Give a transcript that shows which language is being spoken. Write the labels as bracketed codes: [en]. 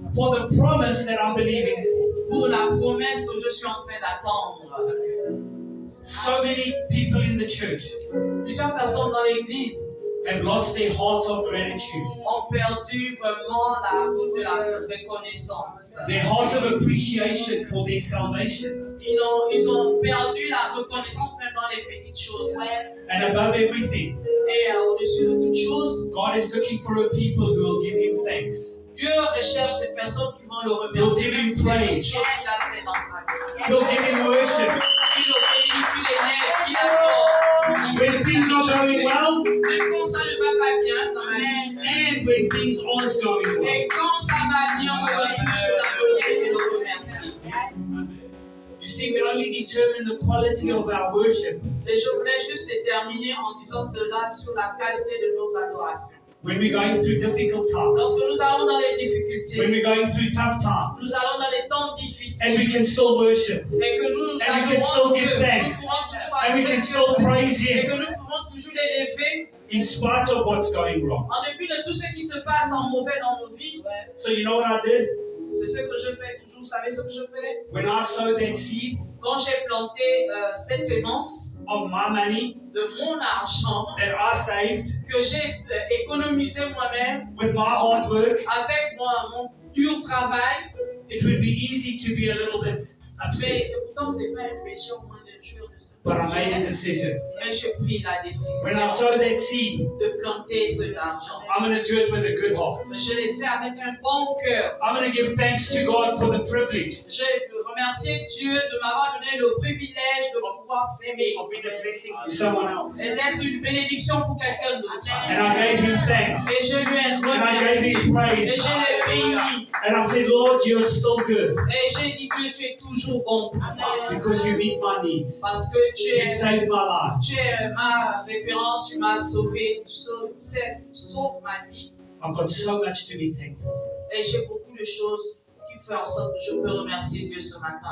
[en] for the promise that I'm believing for. [fr] pour la promesse que je suis en train d'attendre. [en] So many people in the church [fr] Plusieurs personnes dans l'église [en] have lost their heart of gratitude, [fr] ont perdu vraiment la route de la reconnaissance. [en] their heart of appreciation for their salvation. [fr] Ils ont perdu la reconnaissance même dans les petites choses. [en] And above everything, [fr] Et au-dessus de toutes choses, [en] God is looking for a people who will give Him thanks. [fr] Dieu recherche des personnes qui vont le [en] You'll [fr] remercier [en] give him [fr] même pour les [en] praise. [fr] petites choses qu'il a fait dans sa vie. [en] You'll give Him worship. [fr] Tu l'obéis, tu l'élèves, tu l'adores. [en] When things are going well [fr] Même quand ça ne va pas bien dans la vie. [en] and when things aren't going well. [fr] Et quand ça va bien, on va toujours l'adorer et le remercier. [en] You see, we only determine the quality of our worship [fr] Et je voulais juste terminer en disant cela sur la qualité de nos adorations. [en] when we're going through difficult times, [fr] Lorsque nous allons dans les [en] when [fr] difficultés, [en] we're going through tough times, [fr] nous allons dans les temps [en] and we [fr] difficiles, [en] can still worship, [fr] et que nous [en] and we can still [fr] adorons [en] give [fr] Dieu, nous [en] thanks, [fr] pouvons toujours [en] and we [fr] adorer [en] can [fr] Dieu, [en] still praise [fr] et que [en] Him [fr] nous pouvons toujours l'élever [en] in spite of what's going wrong. [fr] en dépit de tout ce qui se passe en mauvais dans nos vies. [en] So you know what I did? [fr] C'est ce que je fais toujours. Vous savez ce que je fais? [en] When I sowed that seed [fr] Quand j'ai planté cette sémence [en] of my money [fr] de mon argent [en] that I saved [fr] que j'ai économisé moi-même [en] with my hard work, [fr] avec mon dur travail, [en] it would be easy to be a little bit upset. [fr] mais pourtant c'est pas un péché au moins de jour de ce [en] But I made a decision. [fr] mais j'ai pris la décision [en] When I sowed that seed, [fr] de planter cet argent. [en] I'm going to do it with a good heart. [fr] Mais je l'ai fait avec un bon cœur. [en] I'm going to give thanks to God for the privilege [fr] J'ai remercié Dieu de m'avoir donné le privilège de pouvoir s'aimer [en] of being a blessing to someone else. [fr] et d'être une bénédiction pour quelqu'un d'autre. [en] And I gave Him thanks. [fr] Et je lui ai [en] And I gave [fr] remercié. [en] Him [fr] Et [en] praise. [fr] je l'ai béni. [en] And I said, Lord, you're still good [fr] Et j'ai dit, Dieu, tu es toujours bon pour moi. [en] because you meet my needs. [fr] Parce que [en] You saved my life. [fr] tu es ma référence, tu m'as sauvé, tu sauves ma vie. [en] I've got so much to be thankful for. [fr] Et j'ai beaucoup de choses qui font en sorte que je peux remercier Dieu ce matin.